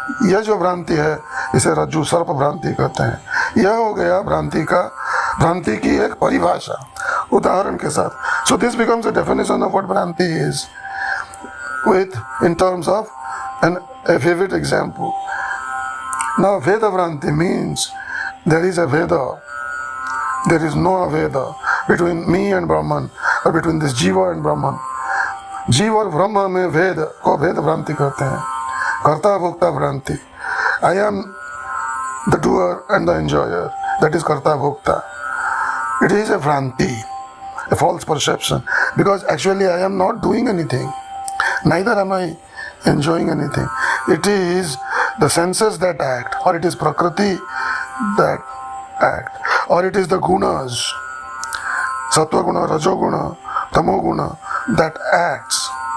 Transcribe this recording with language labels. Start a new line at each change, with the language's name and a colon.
Hindi: यह जो भ्रांति है इसे रज्जु सर्प भ्रांति कहते हैं। यह हो गया भ्रांति की एक परिभाषा उदाहरण के साथ।
English: So this becomes a definition of what bhranti is with in terms of a vivid example. Now Veda Vranti means there is a Veda, there is no Veda between me and Brahman or between this Jiva and Brahman.
Hindi: जीव और ब्रह्म में भेद को भेद भ्रांति कहते हैं, कर्ता भोक्ता भ्रांति।
English: I am the doer and the enjoyer, that is karta bhokta. It is a vranti, a false perception, because actually I am not doing anything. Neither am I enjoying anything. It is the senses that act, or it is Prakriti that act, or it is the gunas, Sattva guna, Rajo guna, Tamo guna, that acts.